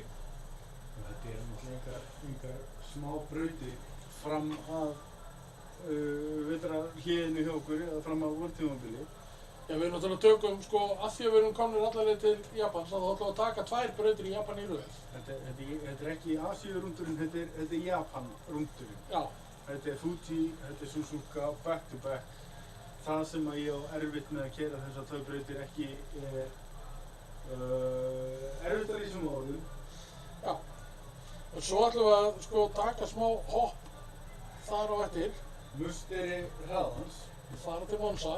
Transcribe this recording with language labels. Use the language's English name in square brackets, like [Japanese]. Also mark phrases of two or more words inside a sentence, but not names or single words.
[Icelandic] Þetta er náttúrulega engar smá brautir fram að vetrarhléinu hjá okkur eða fram að vortímabili. Já, við náttúrulega tökum, sko, af því að við erum komnir alla leið til Japans, þá ætlum við að taka 2 brautir í Japan í röð. Þetta er ekki Asíurúndurinn, þetta er Japan-rúndurinn. Já. Þetta er Fuji, þetta er Suzuka, [English] back to back. [Icelandic] Það sem að ég á erfitt með að keyra þessar 2 brautir ekki erfittar í þessum orðum. Já. Og svo ætlum við að, sko, taka smá hopp þar á eftir. Musteri hraðans. Fara til Monza.